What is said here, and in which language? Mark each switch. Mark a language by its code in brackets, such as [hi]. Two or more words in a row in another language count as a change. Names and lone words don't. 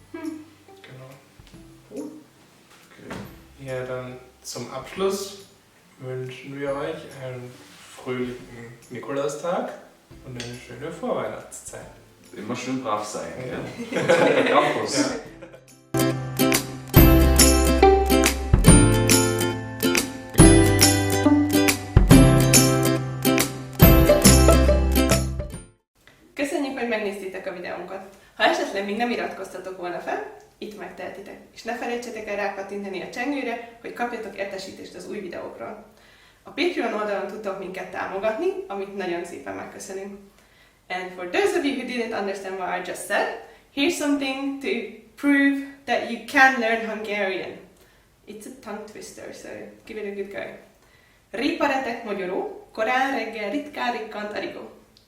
[de] Genau. Okay. Ja, dann zum Abschluss wünschen wir euch einen fröhlichen Nikolaustag und eine schöne Vorweihnachtszeit. Immer schön brav sein. Ja. Der Krampus. Ja. [hu] Köszönjük, hogy megnéztétek a videónkat. Ha esetleg még nem iratkoztatok volna fel, itt megtehetitek. És ne felejtsetek el rákattintani a csengőre, hogy kapjatok értesítést az új videókról. A Patreon oldalon tudtok minket támogatni, amit nagyon szépen megköszönünk. [en] And for those of you who didn't understand what I just said, here's something to prove that you can learn Hungarian. It's a tongue twister, so give it a good go. [hu] Riparetek magyaró, korán reggel ritkán rikkant arigó.